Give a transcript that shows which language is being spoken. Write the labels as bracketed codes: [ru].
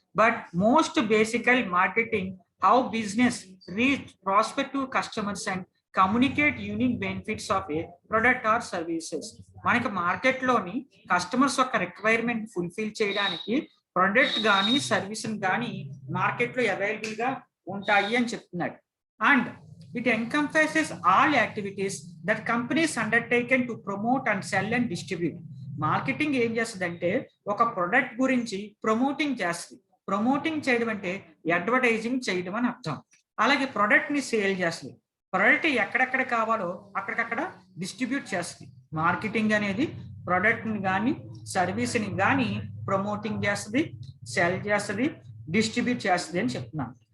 [en] But most basically marketing how business reach prospective customers and communicate unique benefits of a product or services. [te] మనకి market లోని customers యొక్క requirement fulfil చేయడానికి product కానీ service కానీ market లో అవైలబుల్ గా ఉంటాయి అని చెప్తున్నాడు. [en] And it encompasses all activities that companies undertaken to promote and sell and distribute. [te] Marketing ఏం చేస్తుందంటే ఒక ప్రొడక్ట్ గురించి ప్రమోటింగ్ చేస్తుంది. ప్రమోటింగ్ చేయడం అంటే అడ్వర్టైజింగ్ చేయడం అని అర్థం. అలాగే ప్రొడక్ట్ ని సేల్ చేస్తుంది. ప్రొడక్ట్ ఎక్కడెక్కడ కావాలో అక్కడికక్కడ డిస్ట్రిబ్యూట్ చేస్తుంది. మార్కెటింగ్ అనేది ప్రొడక్ట్ ని కానీ సర్వీస్ ని కానీ ప్రమోటింగ్ చేస్తుంది, సెల్ చేస్తుంది, డిస్ట్రిబ్యూట్ చేస్తుంది అని చెప్తున్నాను.